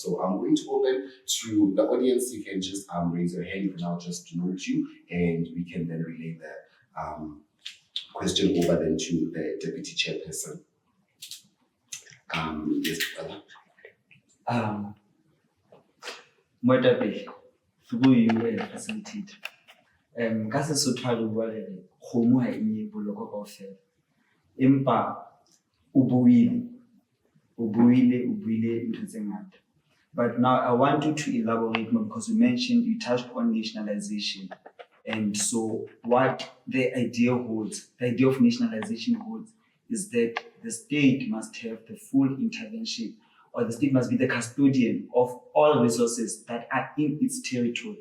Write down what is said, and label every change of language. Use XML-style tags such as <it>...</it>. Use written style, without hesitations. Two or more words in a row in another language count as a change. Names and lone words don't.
<en>So I'm going to open to the audience. You can just raise your hand and I'll just note you, and we can then relay the question over then to the deputy chairperson. Yes, brother. Moetapi, through you facilitate.</en> <st>Ka Sesotho ha re bua re re kgomo ha e nye boloko kaofela. Empa o buile ntho tse ngata.</st> <en>But now I want you to elaborate more, because you touched on nationalization. And so what the idea of nationalization holds, is that the state must have the full intervention, or the state must be the custodian of all resources that are in its territory.</en>